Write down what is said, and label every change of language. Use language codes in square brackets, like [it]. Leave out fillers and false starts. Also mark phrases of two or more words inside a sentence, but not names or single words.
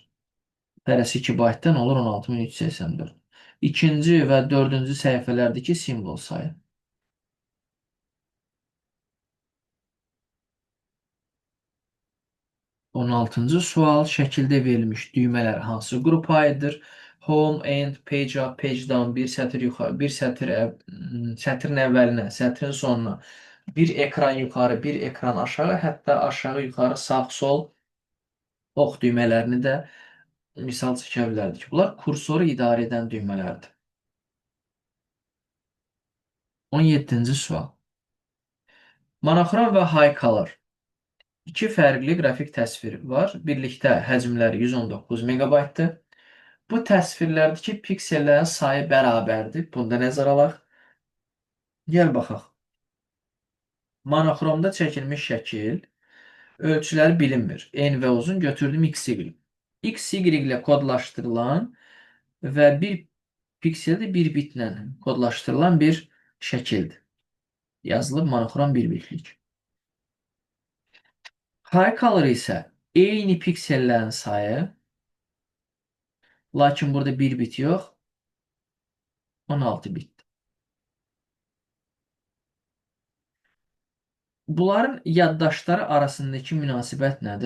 [az] Hərəsi 2 baytdan olur 16384. İkinci və dördüncü səhifələrdəki simvol sayı. 16-cı sual şəkildə verilmiş düymələr hansı qrupa aiddir? [en] Home, end, page up, page down, [az] bir sətr yuxarı, bir sətr sətrin əvvəlinə, sətrin sonuna, bir ekran yuxarı, bir ekran aşağı, hətta aşağı yuxarı, sağ, sol ox düymələrini də misal çəkə bilərdik. Bunlar kursoru idarə edən düymələrdir. 17-ci sual. Monoxrom və [en] high color. [az] İki fərqli qrafik təsvir var. Birlikdə həcmləri 119 megabaytdır. Bu təsvirlərdəki piksellərin sayı bərabərdir. Bunda nəzərə alaq. Gəl baxaq. Monoxromda çəkilmiş şəkil ölçüləri bilinmir. En və uzun götürdüm XY. XY ilə kodlaşdırılan və bir piksel bir bitlə kodlaşdırılan bir şəkildir. Yazılıb monoxrom bir bitlik. [en] High color [az] isə eyni piksellərin sayı, lakin burada bir bit yox, 16 bit. Bunların yaddaşları arasındakı münasibət nədir?